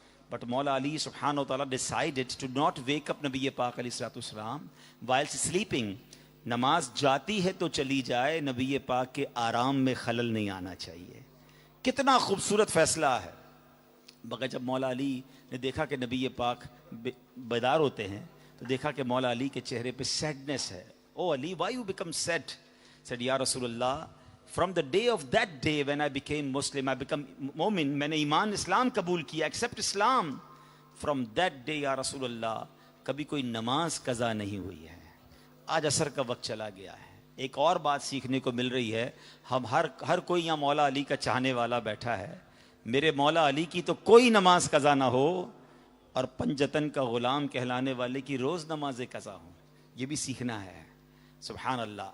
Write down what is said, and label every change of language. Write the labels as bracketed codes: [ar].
[en] but Maula Ali سبحانہ و تعالیٰ decided to not wake up نبی پاک علیہ السلام while sleeping. [ur] نماز جاتی ہے تو چلی جائے, نبی پاک کے آرام میں خلل نہیں آنا چاہیے. کتنا خوبصورت فیصلہ ہے. مگر جب مولا علی نے دیکھا کہ نبی پاک بیدار ہوتے ہیں تو دیکھا کہ مولا علی کے چہرے پہ سیڈنس ہے. [en] او Ali, why you become sad? said یا رسول Allah, from the day of that day when I became Muslim, I become مومن, [ur] میں نے ایمان اسلام قبول کیا, [en] accept Islam. from that day [ur] یا رسول اللہ کبھی کوئی نماز قضا نہیں ہوئی ہے. آج عصر کا وقت چلا گیا ہے. ایک اور بات سیکھنے کو مل رہی ہے, ہم ہر کوئی یہاں مولا علی کا چاہنے والا بیٹھا ہے. میرے مولا علی کی تو کوئی نماز قضا نہ ہو اور پنجتن کا غلام کہلانے والے کی روز نمازیں قضا ہوں. یہ بھی سیکھنا ہے. سبحان اللہ.